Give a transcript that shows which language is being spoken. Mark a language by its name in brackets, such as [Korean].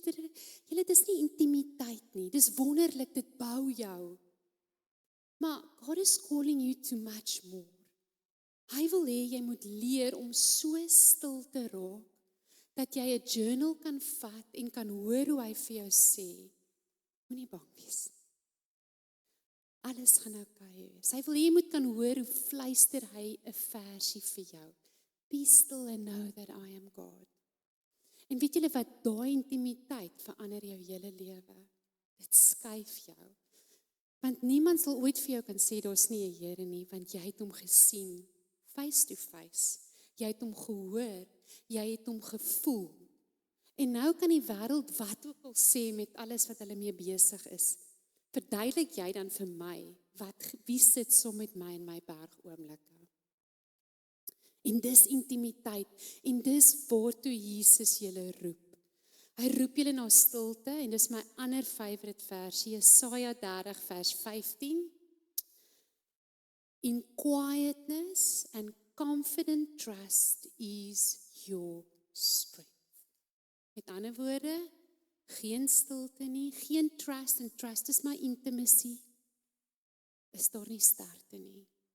[Afrikaans] Julle, dis nie intimiteit nie. Dis wonderlik, dit bou jou. [English] Maar God is calling you to much more. [Afrikaans] Hy wil hê jy moet leer om so stil te raak, dat jy 'n journal kan vat en kan hoor hoe hy vir jou sê, moenie bang wees. Alles gaan okay wees. Hy wil hê jy moet kan hoor hoe fluister hy 'n versie vir jou. [English] Be still and know that I am God. [Afrikaans] En weet julle wat, daai intimiteit verander jou hele lewe. Dit skuif jou. Want niemand sal ooit vir jou kan sê daar's nie 'n Here nie, want jy het hom gesien, [English] face to face. [Afrikaans] Jy het hom gehoor, jy het hom gevoel. En nou kan die wêreld wat ook al sê met alles wat hulle mee besig is. Verduidelik jy dan vir my, wie sit saam met my in my bergoomblikke? En dis intimiteit, en dis waartoe Jesus julle roep. Hy roep julle na stilte, en dis my ander favorite versie, Jesaja 30 vers 15. [English] In quietness and confident trust is your strength. [Afrikaans] Met ander woorde, geen stilte nie, geen trust, en [English] trust is my intimacy, [Afrikaans] is daar nie sterkte nie.